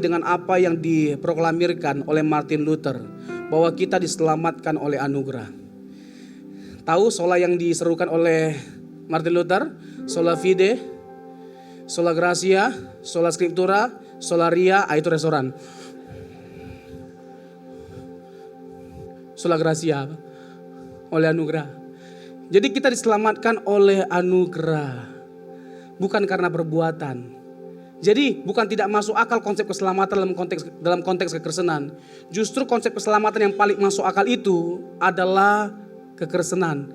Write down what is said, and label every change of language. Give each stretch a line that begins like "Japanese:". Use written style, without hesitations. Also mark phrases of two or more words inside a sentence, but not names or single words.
Indonesian: dengan apa yang diproklamirkan oleh Martin Luther, bahwa kita diselamatkan oleh anugerah. Tahu sola yang diserukan oleh Martin Luther?
Latin: Sola fide, sola gratia, sola scriptura, sola ria,
Indonesian: itu restoran.
Latin: Sola gratia,
Indonesian: oleh anugerah. Jadi kita diselamatkan oleh anugerah, bukan karena perbuatan. Jadi bukan tidak masuk akal konsep keselamatan dalam konteks kekristenan. Justru konsep keselamatan yang paling masuk akal itu adalah kekristenan.